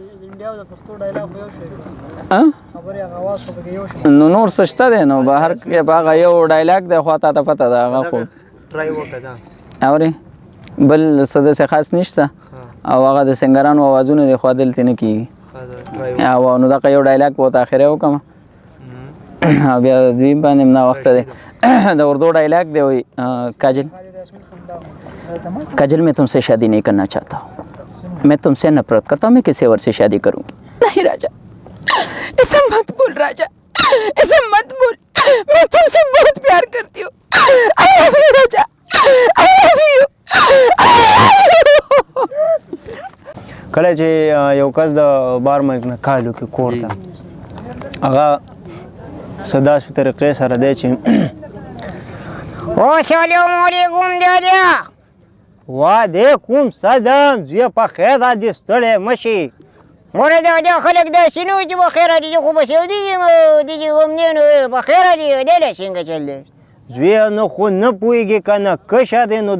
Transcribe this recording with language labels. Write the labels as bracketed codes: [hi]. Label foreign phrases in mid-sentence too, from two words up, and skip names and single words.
[ps] نو نور څه شته دی نو بهر کې په هغه یو ډایلاګ دی خو تا ته پته ده هغه خو اورې بل څه داسې خاص نشته او هغه د سنګرانو اوازونه دی خو دلته نه کېږي او نو دغه یو ډایلاګ به ورته اخره وکړم او بیا دوی باندې نه وخته دی د اردو ډایلاګ دی وایي [ur] کاجل میں تم سے شادی نہیں کرنا چاہتا ہوں میں تم سے نفرت کرتا ہوں میں کسی اور سے شادی کروں گی نہیں راجا ایسا مت بول راجا ایسا مت بول میں تم سے بہت پیار کرتی ہوں [en] I love you [ur] राजा [en] I love you [ps] کله چې یو کس د بار ملک نه کار وکړي کور ته هغه څه داسې طریقې سره دی چې [ar] السلام علیکم [ps] دادا [ar] وعلیکم سلام [ps] زویه په خیر راځې ستړی مه شي ګوره دادا خلک داسې نه وایي چې په خیر راځي خو په سعودي کې دغې غمنې نو په خیر راځي دی لا څنګه چل دی زویه نو خو نه پوهېږې که نه کشر دی نو د